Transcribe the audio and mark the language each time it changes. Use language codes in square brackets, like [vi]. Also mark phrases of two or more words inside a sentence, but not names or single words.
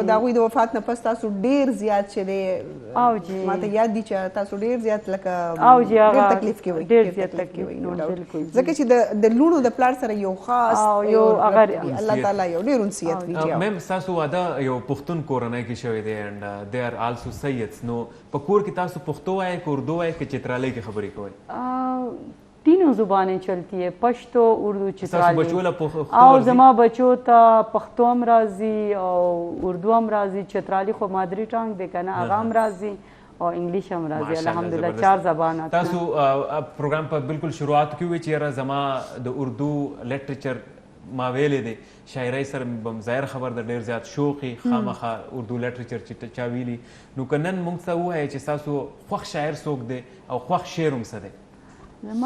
[ps] او د هغوی د وفات نه پس تاسو ډېر زیات چې دی او جی ماته یاد دي چې تاسو ډېر زیات لکه او جی هغه ډېر تکلیف کې وئ ډېر زیات تکلیف بالکل ځکه چې د لوڼو د پلار سره یو خاص یو هغه الله تعالی یو ډېر انسیت وي میم ستاسو واده یو پښتون کورنۍ کې شوی دی [en] and they are also Sayyids [ps] نو په کور کې تاسو پښتو وایئ که اردو وایئ که چترالۍ کې خبرې کوئ [ur] تینوں زبانیں چلتی ہے پشتو اردو چترالی [ps] او زما بچو ته پښتو هم راځي او اردو هم راځي چترالی خو مادری ټانګ دی که نه هغه هم راځي او انګلیش هم راځي الحمدلله 4 زبان تاسو پروګرام په بالکل شروعات کې وی چې یاره زما د اردو لټریچر ما ویلې دی شاعرۍ سره بم ظاهر خبر د ډېر زیات شوقي خامخا اردو لټریچر چې چا ویلي نو که نن موږ ته ووایئ چې ستاسو خوښ شاعر څوک دی او خوښ شعر هم څه دی